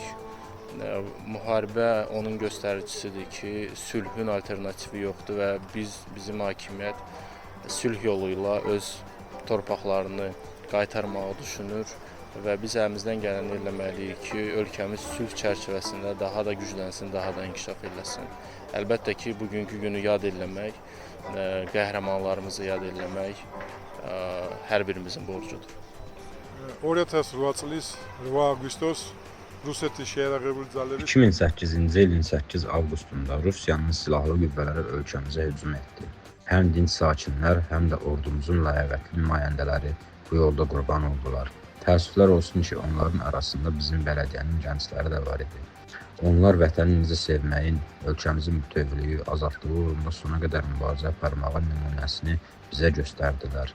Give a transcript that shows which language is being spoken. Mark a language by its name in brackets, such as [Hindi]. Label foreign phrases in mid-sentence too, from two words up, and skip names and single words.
[Azerbaijani] Müharibə onun göstəricisidir ki, sülhün alternativi yoxdur və bizim hakimiyyət sülh yolu ilə öz torpaqlarını qaytarmağı düşünür və biz əlimizdən gələni eləməliyik ki, ölkəmiz sülh çərçivəsində daha da güclənsin, daha da inkişaf eləsin. Əlbəttə ki, bugünkü günü yad eləmək, qəhrəmanlarımızı yad eləmək hər birimizin borcudur. [Georgian] 2008 წლის 8 აგვისტოს რუსეთის შეერაღებული ძალები [Azerbaijani] 2008-ci ilin 8 avqustunda Rusiyanın silahlı qüvvələri ölkəmizə hücum etdi. Həm dinc sakinlər, həm də ordumuzun ləyaqətli nümayəndələri bu yolda qurban oldular. Təəssüflər olsun ki, onların arasında bizim bələdiyyənin gəncləri də var idi. Onlar vətənimizi sevməyin, ölkəmizin bütövlüyü, azadlığı uğrunda sona qədər mübarizə aparmağın nümunəsini bizə göstərdilər.